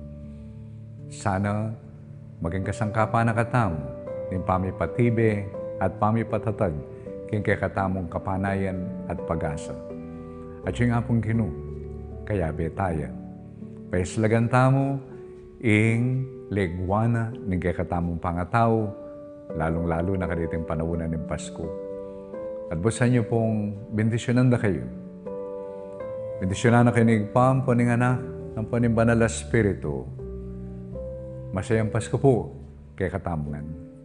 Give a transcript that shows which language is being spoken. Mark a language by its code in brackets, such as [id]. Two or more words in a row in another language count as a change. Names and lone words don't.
[pam] Sana maging kasangkapan na katamo, ng pamipatibe, at pamipatatag king kakatamong kapanayan at pag-asa. At yung apong Ginoo, kaya betaya. Paislagan tamo, ing legwana ng kakatamong pangataw, lalong-lalo na kaniting panawunan ng Pasko. At busan niyo pong bendisyonan na kayo. Bendisyonan na kayo ng Pampo ng Anak, ng Panimbanal na Espiritu. Masayang Pasko po kay katamungan.